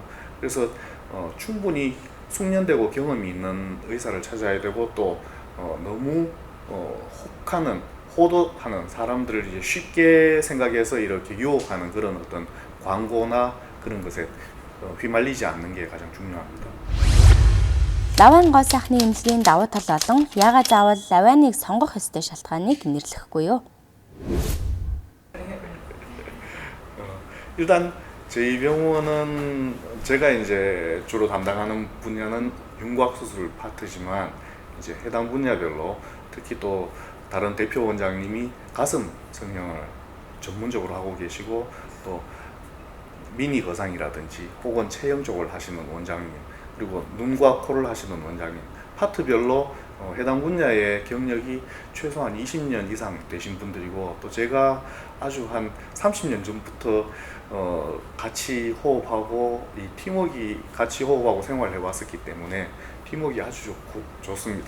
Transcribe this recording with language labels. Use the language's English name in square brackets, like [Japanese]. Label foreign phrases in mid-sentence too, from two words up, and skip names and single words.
[Korean] 그래서 충분히 숙련되고 경험이 있는 의사를 찾아야 되고, 또 너무 호도하는 사람들을 이제 쉽게 생각해서 이렇게 유혹하는 그런 어떤 광고나 그런 것에 휘말리지 않는 게 가장 중요합니다. [Mongolian] Лавайн гол сайхны эмнэлгийн давуу тал болон яагаад заавал лавайныг сонгох ёстой шалтгааныг нэрлэхгүй юу? [Korean] 일단 저희 병원은 제가 이제 주로 담당하는 분야는 윤곽 수술 파트지만, 이제 해당 분야별로 특히 또 다른 대표 원장님이 가슴 성형을 전문적으로 하고 계시고, 또 미니 거상이라든지 혹은 체형 쪽을 하시는 원장님, 그리고 눈과 코를 하시는 원장님, 파트별로 해당 분야의 경력이 최소한 20년 이상 되신 분들이고, 또 제가 아주 한 30년 전부터 같이 호흡하고 이 팀워크가 같이 호흡하고 생활을 해왔었기 때문에 팀워크가 아주 좋습니다.